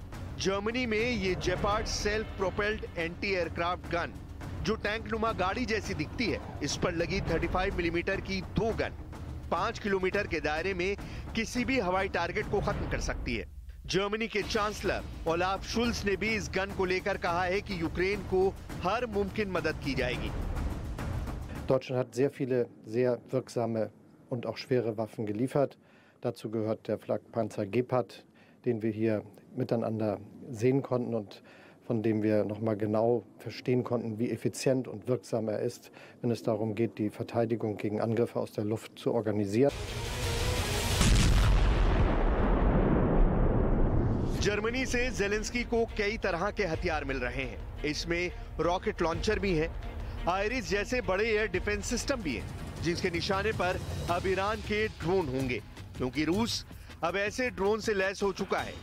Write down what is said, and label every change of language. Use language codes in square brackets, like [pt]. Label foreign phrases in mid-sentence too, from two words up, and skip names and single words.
[hi] जर्मनी में ये जेपार्ड [en] self propelled anti aircraft gun, [hi] जो टैंक नुमा गाड़ी जैसी दिखती है, इस पर लगी 35 मिलीमीटर की 2 गन 5 किलोमीटर के दायरे में किसी भी हवाई टारगेट को खत्म कर सकती है। जर्मनी के चांसलर ओलाफ शुल्ज ने भी इस गन को लेकर कहा है कि यूक्रेन को हर मुमकिन मदद की जाएगी। [de] Deutschland hat sehr viele sehr wirksame und auch schwere Waffen geliefert. Dazu gehört der Flakpanzer Gepard, den wir hier miteinander sehen konnten und von dem wir noch mal genau verstehen konnten, wie effizient und wirksam er ist, wenn es darum geht, die Verteidigung gegen Angriffe aus der Luft zu organisieren. [hi] जर्मनी से ज़ेलेंस्की को कई तरह के हथियार मिल रहे हैं। इसमें [en] rocket launcher [hi] भी है, आयरिस जैसे बड़े [en] air defense system [hi] भी हैं, जिसके निशाने पर अब ईरान के ड्रोन होंगे, क्योंकि रूस अब ऐसे ड्रोन से लैस हो चुका है।